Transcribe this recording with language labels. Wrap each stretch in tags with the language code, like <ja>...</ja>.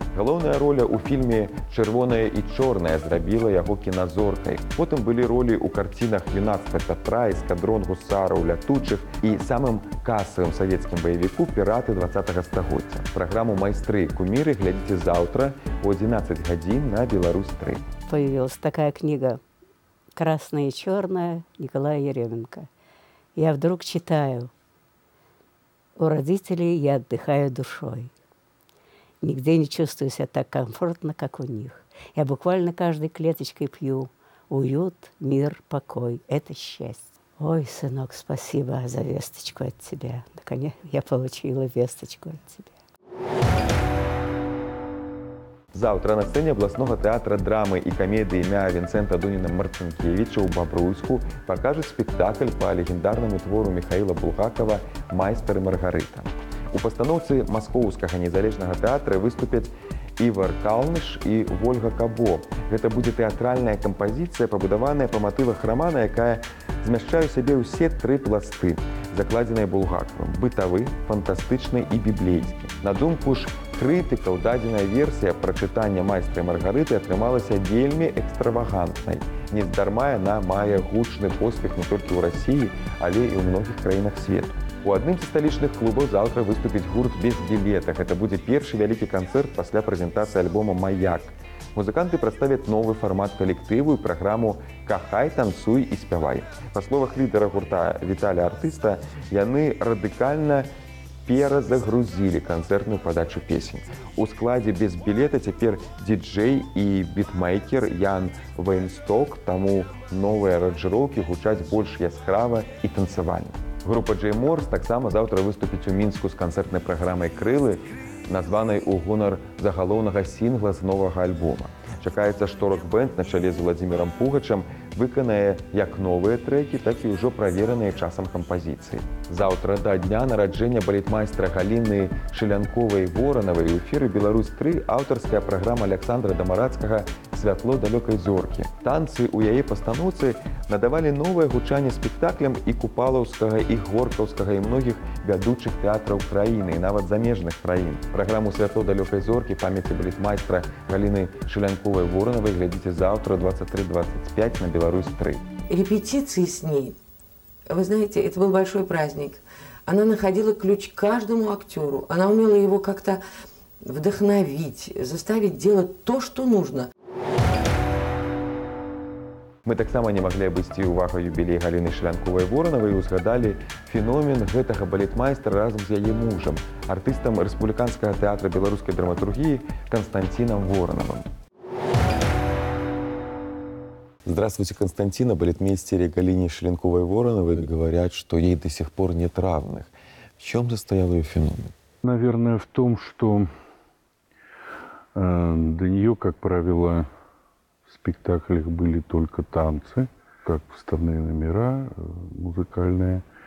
<be>Галоўная роля ў фільме «Чырвонае і чорнае» зрабіла яго кіназоркай. Потым былі ролі ў карцінах «Юнацтва Пятра», «Эскадрон гусараў лятучых» і самым касавым савецкім баевіку «Піраты 20-го стагоддзя». Праграму «Майстры і куміры» глядзіце заўтра о 11 гадзін на Беларусь-3.</be> <ru>Появилась такая книга «Красное и черное» Николая Еременко. Я вдруг читаю: «У родителей я отдыхаю душой. Нигде не чувствую себя так комфортно, как у них. Я буквально каждой клеточкой пью уют, мир, покой. Это счастье». Ой, сынок, спасибо за весточку от тебя. Наконец я получила весточку от тебя.</ru> <be>Заўтра на сцэне абласнога тэатра драмы і камедыі імя Вінцэнта Дуніна Марцінкевіча ў Бабруйску пакажуць спектакль па легендарнаму твору Міхаіла Булгакова «Майстар і Маргарыта». У пастаноўцы маскоўскага незалежнага тэатра выступяць Івар Калныш і Вольга Кабо. Гэта будзе тэатральная кампазіцыя, пабудаваная па матывах рамана, якая змяшчае ў сябе ўсе тры пласты, закладзеныя Булгаковым: бытавы, фантастычны і біблейскі. На думку ж крытыкаў, дадзеная версія прачытання «Майстра і Маргарыты» атрымалася вельмі экстравагантнай. Нездарма яна мае гучны поспех не толькі ў Расіі, але і ў многіх краінах свету. У адным з сталічных клубаў заўтра выступіць гурт «Без білета». Гэта будзе першы вялікі канцэрт пасля прэзентацыі альбома «Маяк». Музыканты прадставяць новы фармат калектыву і праграму «Кахай, танцуй і спявай». Па словах лідара гурта Віталя Артыста, яны радыкальна перазагрузілі канцэртную падачу песень. У складзе «Без білета» цяпер діджэй і бітмейкер Ян Вейнсток, таму новыя аранжыроўкі гучаць больш яскрава і танцавальна. Група Джей Морс таксама заўтра выступіць у Мінску з канцэртнай праграмай «Крылы», названай у гонар загалоўнага сінгла з новага альбома. Чакаецца, што рок-бэнд на чале з Владзімірам Пугачам выканае як новыя трэкі, так і ўжо правераныя часам кампазіцыі. Заўтра да дня нараджэння балетмайстра Галіны Шылянковай-Воранавай у эфіры «Беларусь-3» аўтарская праграма Аляксандра Дамарацкага «Святло далёкай зоркі». Танцы ў яе пастаноўцы надавалі новае гучанне спектаклям і купалаўскага, і горкаўскага, і многіх вядучых тэатраў краіны, і нават замежных краін. Праграму «Святло далёкай зоркі» памяці балетмайстра Галіны Шылянковай-Воранавай глядзіце заўтра 23:25 на «Беларусь-3».</be> <ru>Репетиции с ней, вы знаете, это был большой праздник. Она находила ключ к каждому актеру. Она умела его как-то вдохновить, заставить делать то, что нужно.</ru> <be>Мы таксама не маглі абысці ўвагу юбілей Галіны Шылянковай-Воранавай і узгадалі феномен гэтага балетмайстра разам з яе мужам, артыстам Рэспубліканскага тэатра беларускай драматургіі Константином Воронавым.</be> <ru>Здравствуйте, Константин. О балетмейстере Галине Шылянковой-Воронавой говорят, что ей до сих пор нет равных. В чем состоял ее феномен? Наверное, в том, что до нее, как правило, в спектаклях были только танцы, как вставные номера музыкальные.</ru>